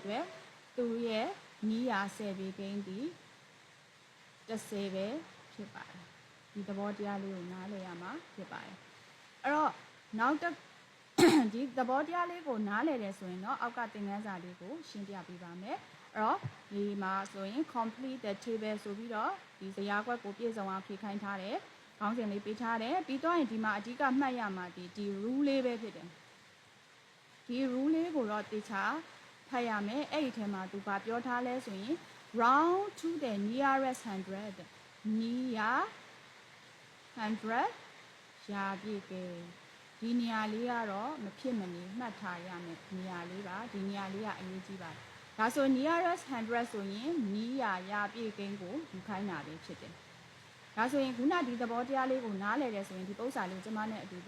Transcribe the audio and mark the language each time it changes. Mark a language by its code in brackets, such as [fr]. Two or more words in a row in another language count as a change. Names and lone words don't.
[my] အတွက်သူရဲ့နီးရာ10ပြေကိန်းဒီ10ပဲဖြစ်ပါတယ်ဒီသဘောတရားလေးကိုနားလည်ရမှာဖြစ်ပါတယ်အဲ့တော့နောက်ဒီ သဘောတရားလေးကိုနားလည်တယ်ဆိုရင်တော့အောက်ကသင်ခန်းစာလေးကိုရှင်းပြပေးပါမယ်အဲ့တော့ဒီမှာဆိုရင် [en] complete the table [my] ဆိုပြီးတော့ဒီဇယားကွက်ကိုပြည့်စုံအောင်ဖြည့်ခိုင်းထားတယ်ခေါင်းစဉ်လေးပေးထားတယ်ပြီးတော့ရင်ဒီမှာအဓိကမှတ်ရမှာဒီ rule လေးပဲဖြစ်တယ်ဒီ rule လေးကိုတော့တေချာဖတ်ရမယ်အဲ့ဒီထဲမှာသူဗာပြောထားလဲဆိုရင် [en] round to the nearest 100 near [my] 100 ရာပြည့်ကိန်းဒီနေရာလေးကတော့မဖြစ်မနေမှတ်ထားရမယ်နေရာလေးပါဒီနေရာလေးကအရေးကြီးပါတယ်ဒါဆို [en] nearest 100 [my] ဆိုရင်နီးရာပြည့်ကိန်းကိုယူခိုင်းတာပဲဖြစ်တယ်ဒါဆိုရင်ခုနဒီသဘောတရားလေးကိုနားလည်တယ်ဆိုရင်ဒီပု္ပ္ပစာလေးကျမနဲ့အတူတူ